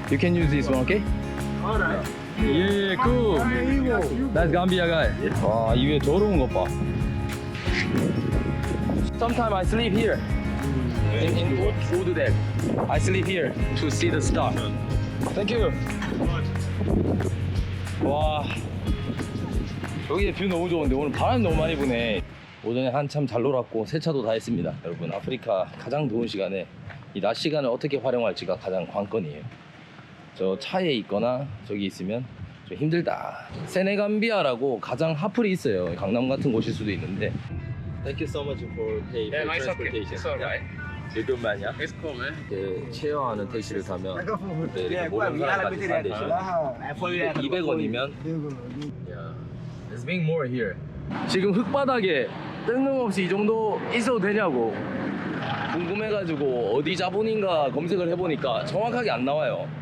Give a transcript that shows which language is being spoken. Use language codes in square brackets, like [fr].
[en] You can use this one, okay? Alright. Yeah, cool. That's Gambia guy. [ko] 와, 이 위에 더러운 것 봐. [en] Sometimes I sleep here. In wood deck. I sleep here to see the star. Thank you. [ko] 와, 여기 뷰 너무 좋은데 오늘 바람 너무 많이 부네. 오전에 한참 잘 놀았고 세차도 다 했습니다. 여러분, 아프리카 가장 더운 시간에 이 낮 시간을 어떻게 활용할지가 가장 관건이에요. 저 차에 있거나 저기 있으면 좀 힘들다. 세네감비아라고 가장 하플이 있어요. 강남 같은 곳일 수도 있는데. [en] Thank you so much for pay for transportation. It's alright. [ko] 지금만요. [en] It's cool, man. [ko] 체어하는 택시를 타면 이렇게 모르는 사람까지 산 대신 200원이면 [en] It's being more here. [ko] 지금 흙바닥에 뜬금없이 이 정도 있어도 되냐고 궁금해가지고 어디 자본인가 검색을 해보니까 정확하게 안 나와요.